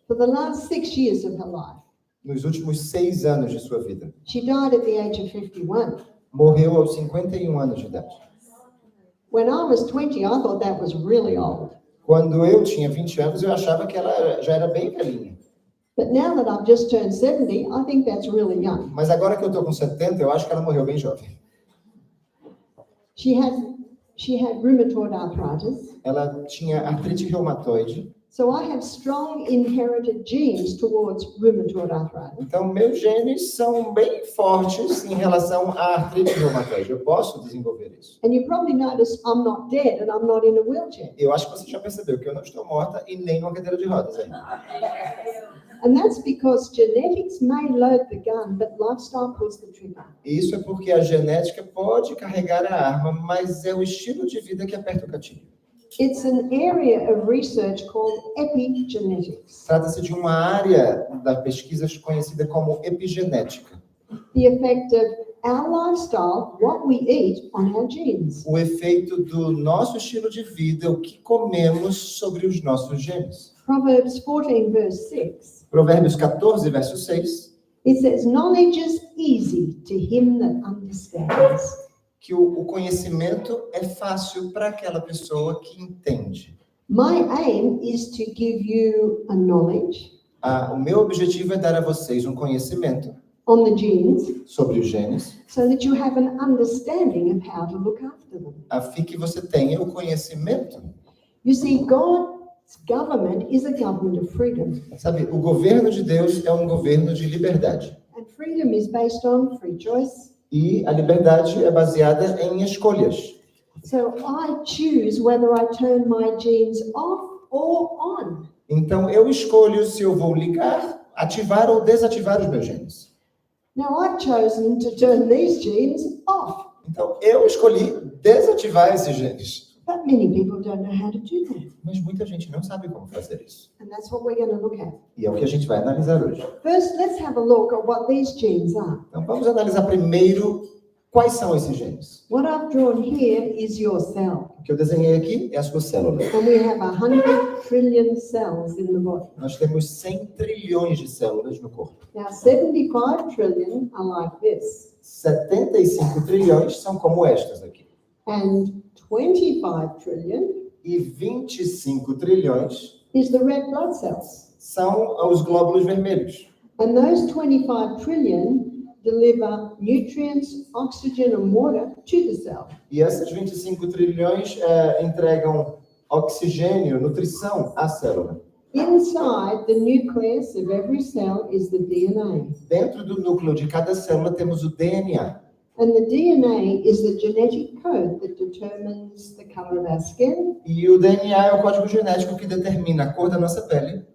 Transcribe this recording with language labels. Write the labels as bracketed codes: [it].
[en] For the last 6 years of her life. [pt] Nos últimos 6 anos de sua vida. [en] She died at the age of 51. [pt] Morreu aos 51 anos de idade. [en] When I was 20, I thought that was really old. [pt] Quando eu tinha 20 anos, eu achava que ela já era bem velhinha. [en] But now that I've just turned 70, I think that's really young. [pt] Mas agora que eu estou com 70, eu acho que ela morreu bem jovem. [en] She had rheumatoid arthritis. [pt] Ela tinha artrite reumatoide. [en] So I have strong inherited genes towards rheumatoid arthritis. [pt] Então, meus genes são bem fortes em relação à artrite reumatoide. Eu posso desenvolver isso. [en] And you probably noticed I'm not dead and I'm not in a wheelchair. [pt] Eu acho que você já percebeu que eu não estou morta e nem numa cadeira de rodas ainda. [en] And that's because genetics may load the gun, but lifestyle pulls the trigger. [pt] Isso é porque a genética pode carregar a arma, mas é o estilo de vida que aperta o gatilho. [en] It's an area of research called epigenetics. [pt] Trata-se de uma área da pesquisa conhecida como epigenética. [en] The effect of our lifestyle, what we eat, on our genes. [pt] O efeito do nosso estilo de vida, o que comemos sobre os nossos genes. [en] Proverbs 14 verse 6. [pt] Provérbios 14, verso 6. [en] It says, knowledge is easy to him that understands. [pt] Que o conhecimento é fácil para aquela pessoa que entende. [en] My aim is to give you a knowledge [pt] O meu objetivo é dar a vocês um conhecimento [en] on the genes [pt] sobre os genes, [en] so that you have an understanding of how to look after them. [pt] a fim que você tenha o conhecimento. [en] You see, God's government is a government of freedom. [pt] Sabe, o governo de Deus é um governo de liberdade. [en] And freedom is based on free choice. [pt] E a liberdade é baseada em escolhas. [en] So I choose whether I turn my genes off or on. [pt] Então, eu escolho se eu vou ligar, ativar ou desativar os meus genes. [en] Now, I've chosen to turn these genes off. [pt] Então, eu escolhi desativar esses genes. [en] But many people don't know how to do that. [pt] Mas muita gente não sabe como fazer isso. [en] And that's what we're going to look at. [pt] E é o que a gente vai analisar hoje. [en] First, let's have a look at what these genes are. [pt] Então, vamos analisar primeiro Quais são esses genes? [en] What I've drawn here is your cell. [pt] O que eu desenhei aqui é a sua célula. [en] And we have 100 trillion cells in the body. [pt] Nós temos 100 trilhões de células no corpo. [en] Now, 75 trillion are like this. [pt] 75 trilhões são como estas aqui. [en] And 25 trillion [pt] E 25 trilhões [en] is the red blood cells. [pt] são os glóbulos vermelhos. [en] And those 25 trillion deliver nutrients, oxygen and water to the cell. [pt] E essas 25 trilhões entregam oxigênio, nutrição à célula. [en] Inside the nucleus of every cell is the DNA. [pt] Dentro do núcleo de cada célula temos o DNA. [en] And the DNA is the genetic code that determines the color of our skin. [pt] E o DNA é o código genético que determina a cor da nossa pele,